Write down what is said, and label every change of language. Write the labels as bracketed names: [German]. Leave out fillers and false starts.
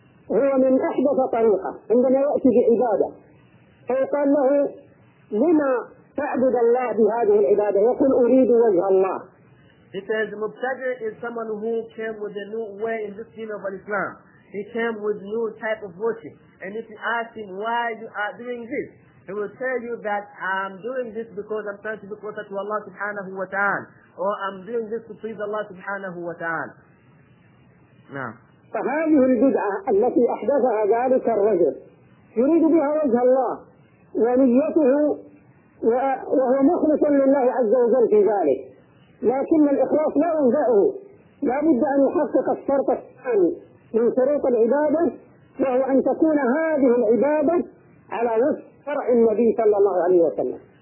[Arabic] هو من أحدث طريقة عندما يأتي بعبادة فيقال له لما تعبد الله بهذه العبادة يقول أريد وجه الله. [English] He says Mubtada is someone who came with a new way in this deen of Islam. He came with new type of worship. And if you ask him why you are doing this, he will tell you that I'm doing this because I'm trying to be closer to Allah subhanahu wa ta'ala. Or I'm doing this to please Allah subhanahu wa ta'ala. Now. [Arabic] فهذه البدعة التي أحدثها ذلك الرجل يريد بها وجه الله ونيته وهو مخلصا لله عز وجل في ذلك، لكن الإخلاص لا ينفعه، لا بد أن يحقق الشرط الثاني من شروط العبادة، وهو أن تكون هذه العبادة على وفق شرع النبي صلى الله عليه وسلم.